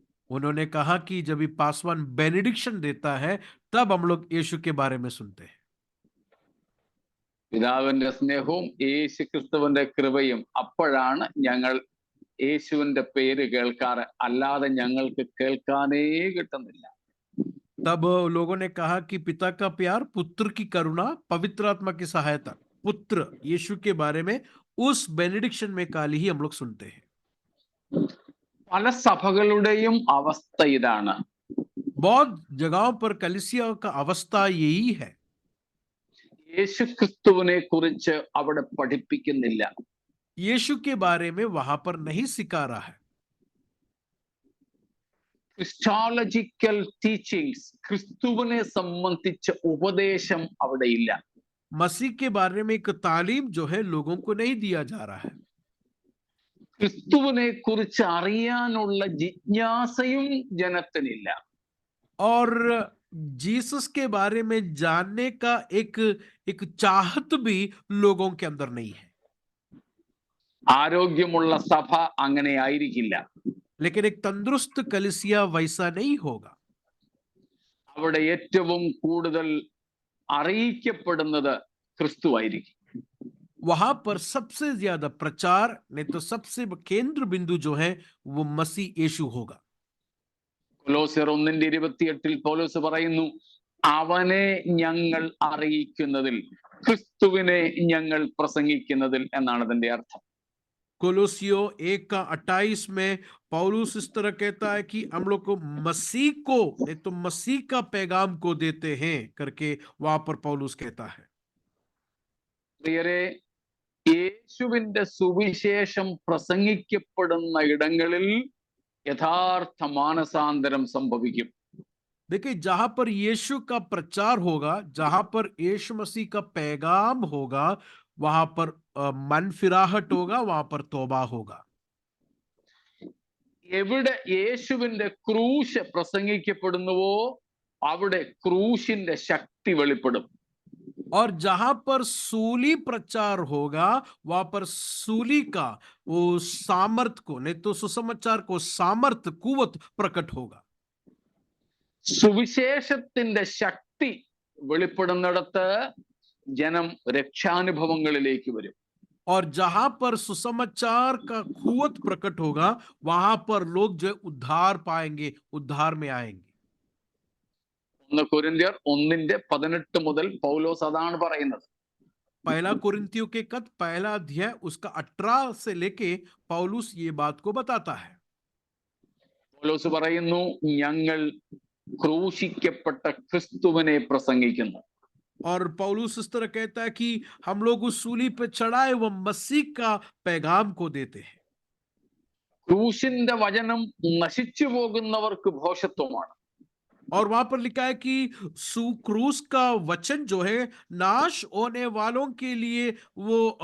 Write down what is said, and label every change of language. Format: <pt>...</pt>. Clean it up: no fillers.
<hi>उन्होंने कहा कि जब ये पासवान बेनेडिक्शन देता है तब हम लोग यीशु के बारे में सुनते हैं।</hi> <ml>പിതാവിന്റെ സ്നേഹവും യേശു ക്രിസ്തുവിന്റെ കൃപയും അപ്പോഴാണ് ഞങ്ങൾ യേശുവിന്റെ പേര് കേൾക്കാറ്, അല്ലാതെ ഞങ്ങൾക്ക് കേൾക്കാനേ കിട്ടുന്നില്ല.</ml> <hi>तब लोगों ने कहा कि पिता का प्यार, पुत्र की करुणा, पवित्र आत्मा की सहायता, पुत्र यीशु के बारे में उस बेनेडिक्शन में काल ही हम लोग सुनते हैं।</hi> <ml>പല സഭകളുടെയും അവസ്ഥ ഇതാണ്.</ml> <hi>बहुत जगहों पर कलीसिया का अवस्था यही है।</hi> <ml>യേശു ക്രിസ്തുവിനെ കുറിച്ച് അവിടെ പഠിപ്പിക്കുന്നില്ല.</ml> <hi>यीशु के बारे में वहां पर नहीं सिखा रहा है।</hi> <en>christological teachings,</en> <ml>ക്രിസ്തുവിനെ സംബന്ധിച്ച ഉപദേശം അവിടെ ഇല്ല.</ml> <hi>मसीह के बारे में एक तालीम जो है लोगों को नहीं दिया जा रहा है।</hi> <ml>ക്രിസ്തുവിനെ കുറിച്ച് അറിയാനുള്ള ജിജ്ഞാസയും ജനത്തിനില്ല.</ml> <hi>और जीसस के बारे में जानने का एक चाहत भी लोगों के अंदर नहीं है।</hi> <ml>ആരോഗ്യമുള്ള സഭ അങ്ങനെ ആയിരിക്കില്ല.</ml> <hi>लेकिन एक तंदुरुस्त कलीसिया वैसा नहीं होगा।</hi> <ml>അവിടെ ഏറ്റവും കൂടുതൽ അറിയിക്കപ്പെടുന്നത് ക്രിസ്തു ആയിരിക്കും.</ml> <hi>वहां पर सबसे ज्यादा प्रचार नहीं तो सबसे केंद्र बिंदु जो है वो मसीह यीशु होगा।</hi> <ml>കൊലോസ്യർ 1:28 പൗലോസ് പറയുന്നു, അവനെ ഞങ്ങൾ അറിയിക്കുന്നതിൽ, ക്രിസ്തുവിനെ ഞങ്ങൾ പ്രസംഗിക്കുന്നതിൽ എന്നാണ് അതിന്റെ അർത്ഥം.</ml> <hi>कोलोसियो 1:28 में पौलुस इस तरह कहता है कि हम लोग को मसीह को नहीं तो मसीह का पैगाम को देते हैं करके वहां पर पौलुस कहता है।</hi> <ml>പ്രിയരെ, യേശുവിന്റെ സുവിശേഷം പ്രസംഗിക്കപ്പെടുന്ന ഇടങ്ങളിൽ യഥാർത്ഥ മാനസാന്തരം സംഭവിക്കും.</ml> <hi>देखिए, जहां पर यीशु का प्रचार होगा, जहां पर यीशु मसीह का पैगाम होगा, वहां पर मन फिराहट होगा, वहां पर तौबा होगा।</hi> <ml>എവിടെ യേശുവിന്റെ ക്രൂശ് പ്രസംഗിക്കപ്പെടുന്നുവോ അവിടെ ക്രൂശിന്റെ ശക്തി വെളിപ്പെടും.</ml> <hi>और जहां पर सूली प्रचार होगा, वहां पर सूली का वो सामर्थ को नहीं तो सुसमाचार को सामर्थ कुवत प्रकट होगा।</hi> <ml>സുവിശേഷത്തിന്റെ ശക്തി വെളിപ്പെടുന്നിടത്ത് ജനം രക്ഷാനുഭവങ്ങളിലേക്ക് വരും.</ml> <hi>और जहां पर सुसमाचार का कुवत प्रकट होगा, वहां पर लोग जो उद्धार पाएंगे, उद्धार में आएंगे।</hi> <ml>1 കൊരിന്ത്യർ 1:18 മുതൽ പൗലോസ് അതാണ് പറയുന്നത്.</ml> <hi>पहला कुरिन्थियों के खत पहला अध्याय उसका 18 से लेके पौलुस ये बात को बताता है।</hi> <ml>പൗലോസ് പറയുന്നു, ഞങ്ങൾ ക്രൂശിക്കപ്പെട്ട ക്രിസ്തുവിനെ പ്രസംഗിക്കുന്നു.</ml> <hi>और पौलुस इस तरह कहता है कि हम लोग उस सूली पे चढ़ाए वो मसीह का पैगाम को देते हैं।</hi> <ml>ക്രൂശിന്റെ വചനം നശിച്ചു പോകുന്നവർക്ക് ഭോഷത്വമാണ്.</ml> <hi>और वहां पर लिखा है कि क्रूस का वचन जो है नाश होने वालों के लिए वो</hi>